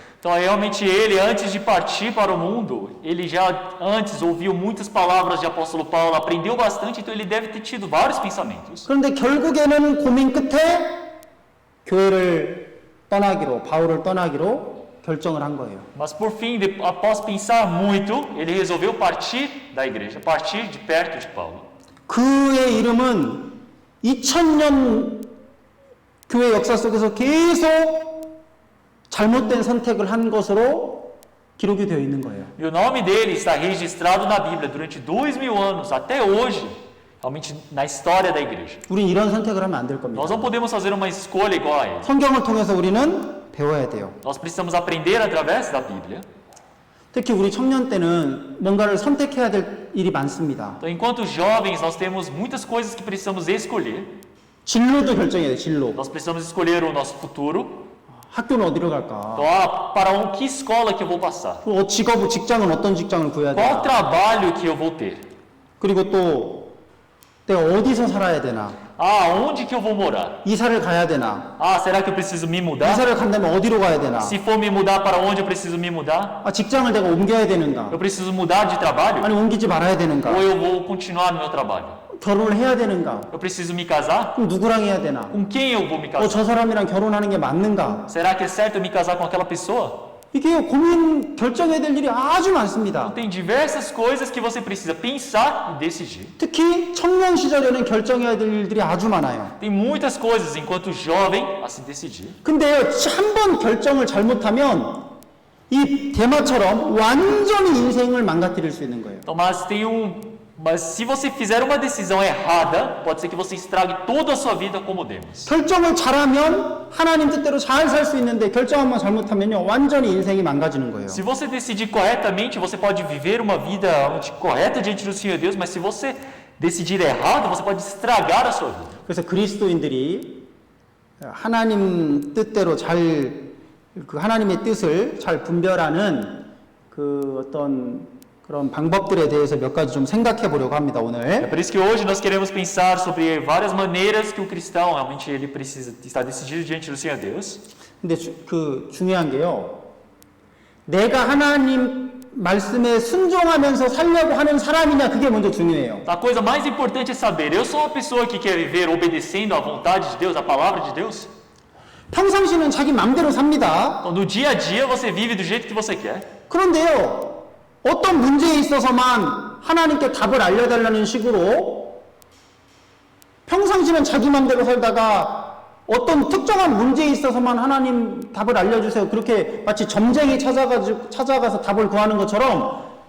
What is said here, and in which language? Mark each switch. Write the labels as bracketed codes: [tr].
[pt] Então, realmente ele, antes de partir para o mundo, ele já antes ouviu muitas palavras de apóstolo Paulo, aprendeu bastante, então ele deve ter tido vários pensamentos. [ko] 그런데 결국에는 고민 끝에 교회를 떠나기로, 바울을 떠나기로 결정을 한 거예요. [pt] Mas por fim, após pensar muito, ele resolveu partir da igreja, partir de perto de Paulo. [ko] 그의 이름은 2000년 교회 역사 속에서 계속 잘못된 선택을 한 것으로 기록이 되어 있는 거예요. [pt] E o nome dele está registrado na Bíblia durante 2000 anos, até hoje, realmente na história da igreja. [ko] 우린 이런 선택을 하면 안 될 겁니다. [pt] Nós não podemos fazer uma escolha igual a ele. [ko] 성경을 통해서 우리는 배워야 돼요. [pt] Nós precisamos aprender através da Bíblia. [ko] 특히 우리 청년 때는 뭔가를 선택해야 될 일이 많습니다. [pt] Então, enquanto jovens, nós temos muitas coisas que precisamos escolher. [ko] 진로도 결정해야 돼, 진로. [pt] Nós precisamos escolher o nosso futuro. [ko] 학교는 어디로 갈까? [pt] Então, para que escola que eu vou passar? [ko] 직장은 어떤 직장을 구해야 [pt] Qual [ko] 되나? [pt] trabalho que eu vou ter? [ko] 그리고 또 내가 어디서 살아야 되나? [pt] Onde que eu vou morar? [ko] 이사를 가야 되나? [pt] Será que eu preciso me mudar? [ko] 이사를 간다면 어디로 가야 되나? [pt] Se for me mudar, para onde eu preciso me mudar? [ko] 직장을 내가 옮겨야 되는가? [pt] Eu preciso mudar de trabalho? [ko] 아니 옮기지 말아야 되는가? [pt] Ou eu vou continuar no meu trabalho? [ko] 결혼을 해야 되는가? [pt] Eu preciso me casar? [ko] 그럼 누구랑 해야 되나? [pt] Com quem eu vou me casar? [ko] 저 사람이랑 결혼하는 게 맞는가? [pt] Será que é certo eu me casar com aquela pessoa? [ko] 이게 고민 결정해야 될 일이 아주 많습니다. [pt] Tem diversas coisas que você precisa pensar e decidir. [ko] 특히 청년 시절에는 결정해야 될 일들이 아주 많아요. [pt] Tem muitas coisas enquanto jovem a se decidir. [ko] 근데 한 번 결정을 잘못하면 이 대마처럼 완전히 인생을 망가뜨릴 수 있는 거예요. [pt] Então, mas se você fizer uma decisão errada, pode ser que você estrague toda a sua vida como Demas. [ko] 결정을 잘하면 하나님 뜻대로 잘 살 수 있는데 결정 한번 잘못하면요 완전히 인생이 망가지는 거예요. [pt] Se você decidir corretamente, você pode viver uma vida correta diante do Senhor Deus, mas se você decidir errado, você pode estragar a sua vida. [ko] 그래서 그리스도인들이 하나님 뜻대로 하나님의 뜻을 잘 분별하는 그 어떤 그런 방법들에 대해서 몇 가지 좀 생각해 보려고 합니다, [pt] É [ko] 오늘. [pt] por isso que hoje nós queremos pensar sobre várias maneiras que o cristão realmente ele precisa estar decidido diante do Senhor Deus. [ko] 근데 중요한 게요. 내가 하나님 말씀에 순종하면서 살려고 하는 사람이냐 그게 먼저 중요해요. [pt] A coisa mais importante é saber, eu sou uma pessoa que quer viver obedecendo à vontade de Deus, à palavra de Deus? [ko] 평상시는 자기 마음대로 삽니다. [pt] Então, no dia a dia você vive do jeito que você quer. [ko] 그런데요. 어떤 문제에 있어서만 하나님께 답을 알려달라는 식으로 평상시는 자기 마음대로 살다가 어떤 특정한 문제에 있어서만 하나님 답을 알려주세요. 그렇게 마치 점쟁이 찾아가서 답을 구하는 것처럼